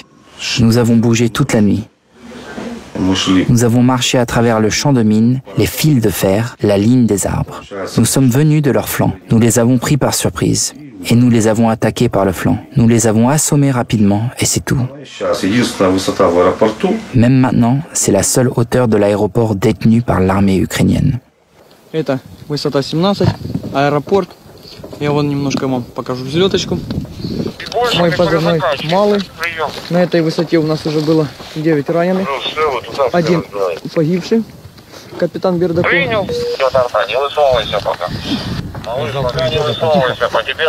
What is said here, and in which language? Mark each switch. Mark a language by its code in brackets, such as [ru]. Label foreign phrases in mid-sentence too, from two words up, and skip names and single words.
[fr] Nous avons bougé toute la nuit. Nous avons marché à travers le champ de mines, les fils de fer, la ligne des arbres. Nous sommes venus de leur flanc. Nous les avons pris par surprise. Et nous les avons attaqués par le flanc. Nous les avons assommés rapidement et c'est tout. Même maintenant, c'est la seule hauteur de l'aéroport détenue par l'armée ukrainienne. [ru] Это высота 17, аэропорт. Я вон немножко вам покажу взлеточку. Мой позывной малый. На этой высоте у нас уже было 9 раненых. 1 погибший. Капитан Бердаков. Принял. Не высовывайся пока. Не высовывайся по тебе.